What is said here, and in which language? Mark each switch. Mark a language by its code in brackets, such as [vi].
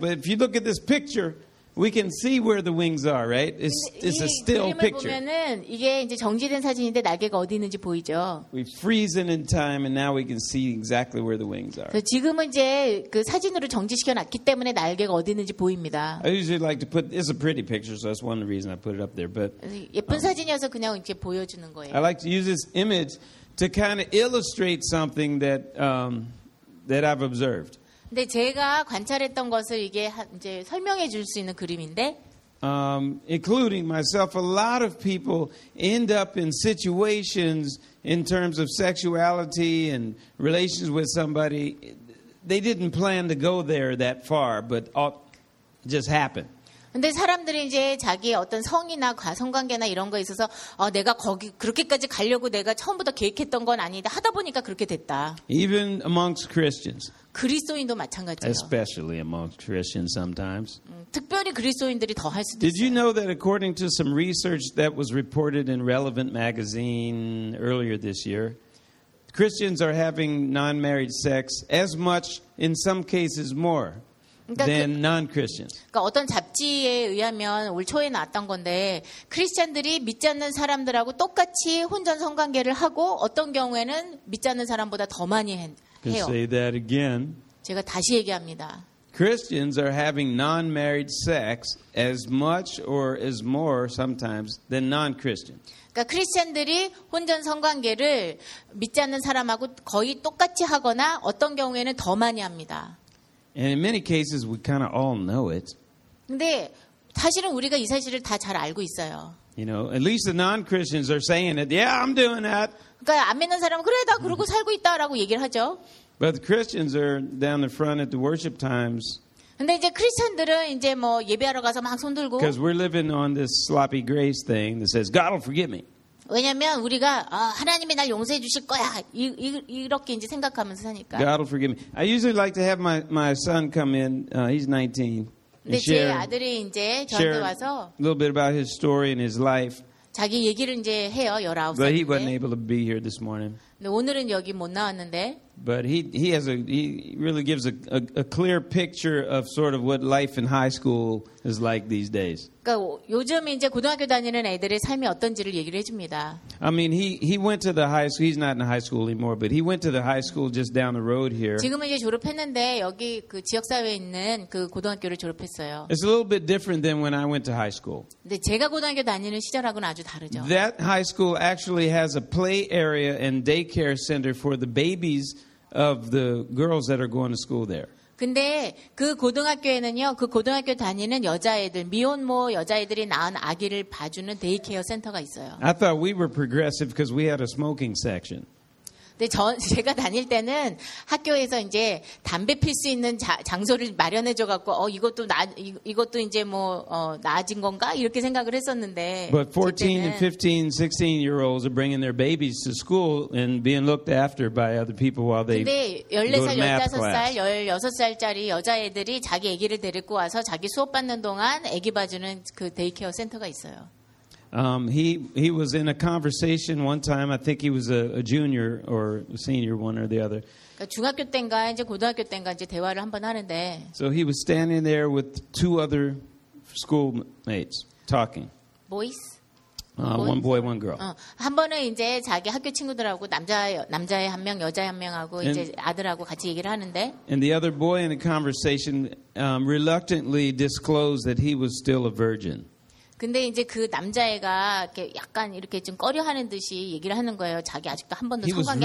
[en] But if you look at this picture, we can see where the wings are, right? It's a still picture. [ko] 보면은 이게 이제 정지된 사진인데 날개가 어디 있는지 보이죠? [en] We freeze in time and now we can see exactly where the wings are. [ko] 지금은 이제 그 사진으로 정지시켜 놨기 때문에 날개가 어디 있는지 보입니다. [en] I usually like to put it's a pretty picture so that's one of the reasons I put it up there, but [ko] 예쁜 사진이어서 그냥 이렇게 보여 주는 거예요. [en] I like to use this image to kind of illustrate something that I've observed. [ko] 근데 제가 관찰했던 것을 이게 이제 설명해 줄 수 있는 그림인데 [en] including myself a lot of people end up in situations in terms of sexuality and relations with somebody they didn't plan to go there that far but all just happened. [ko] 근데 사람들이 이제 자기의 어떤 성이나 성관계나 이런 거에 있어서 내가 거기 그렇게까지 가려고 내가 처음부터 계획했던 건 아닌데 하다 보니까 그렇게 됐다. [en] Even amongst Christians. [ko] 그리스도인도 마찬가지예요. [en] Especially amongst Christians sometimes. [ko] 특별히 그리스도인들이 더 할 수도 있어요. [en] Did you know that according to some research that was reported in Relevant magazine earlier this year, Christians are having non-married sex as much in some cases more. Than non-Christians. [ko] 그러니까 어떤 잡지에 의하면 올 초에 나왔던 건데 크리스천들이 믿지 않는 사람들하고 똑같이 혼전 성관계를 하고 어떤 경우에는 믿지 않는 사람보다 더 많이 해요. [en] Say that again. [ko] 제가 다시 얘기합니다. [en] Christians are having non-married sex as much or as more sometimes than non-Christians. [ko] 그러니까 크리스천들이 혼전 성관계를 믿지 않는 사람하고 거의 똑같이 하거나 어떤 경우에는 더 많이 합니다. [en] And in many cases, we kind of all know it. [ko] 근데 사실은 우리가 이 사실을 다 잘 알고 있어요. [en] You know, at least the non-Christians are saying it. Yeah, I'm doing that. [ko] 그러니까 안 믿는 사람은 그래, 나 그러고 살고 있다라고 얘기를 하죠. [en] But the Christians are down the front at the worship times. [ko] 근데 이제 크리스천들은 이제 뭐 예배하러 가서 막 손 들고. [en] Because we're living on this sloppy grace thing that says God will forgive me. [ko] 왜냐면 우리가 하나님이 날 용서해 주실 거야. 이렇게 이제 생각하면서 사니까. [en] God will forgive me. I usually like to have my son come in. He's 19. [ko] 근데 제 아들이 이제 저한테 와서 [en] a little bit about his story and his life. [ko] 자기 얘기를 이제 해요. 19살인데. [en] But he wasn't able to be here this morning. [ko] 오늘은 여기 못 나왔는데. [en] But he really gives a clear picture of sort of what life in high school is like these days. [ko] 그러니까 요즘 이제 고등학교 다니는 애들의 삶이 어떤지를 얘기를 해줍니다. [en] I mean, he went to the high school. He's not in high school anymore, but he went to the high school just down the road here. [ko] 지금은 이제 졸업했는데 여기 그 지역사회에 있는 그 고등학교를 졸업했어요. [en] It's a little bit different than when I went to high school. [ko] 근데 제가 고등학교 다니는 시절하고는 아주 다르죠. [en] That high school actually has a play area and daycare center for the babies of the girls that are going to school there. [ko] 근데 그 고등학교에는요, 그 고등학교 다니는 여자애들, 미혼모 여자애들이 낳은 아기를 봐주는 데이케어 센터가 있어요. [en] I thought we were progressive because we had a smoking section. [ko] 근데 제가 다닐 때는 학교에서 이제 담배 필 수 있는 장소를 마련해 줘 갖고 이것도 이제 뭐 나아진 건가? 이렇게 생각을 했었는데 [en] But 14 and 15, 16 year olds are bringing their babies to school and being looked after by other people while they [ko] 근데 14살, 15살, 16살짜리 여자애들이 자기 아기를 데리고 와서 자기 수업 받는 동안 아기 봐주는 그 데이케어 센터가 있어요. [en] He was in a conversation one time. I think he was a junior or senior, one or the other. [ko] 그러니까 중학교 때인가 이제 고등학교 때인가 이제 대화를 한번 하는데. [en] So he was standing there with two other schoolmates talking. Boys. One boy, one girl. [ko] 한 번은 이제 자기 학교 친구들하고 남자애 한 명, 여자애 한 명하고 and, 이제 아들하고 같이 얘기를 하는데. [en] And the other boy in the conversation reluctantly disclosed that he was still a virgin. [ko] 근데 이제 그 남자애가 이렇게 약간 이렇게 좀 꺼려하는 듯이 얘기를 하는 거예요. 자기 아직도 한 번도 성관계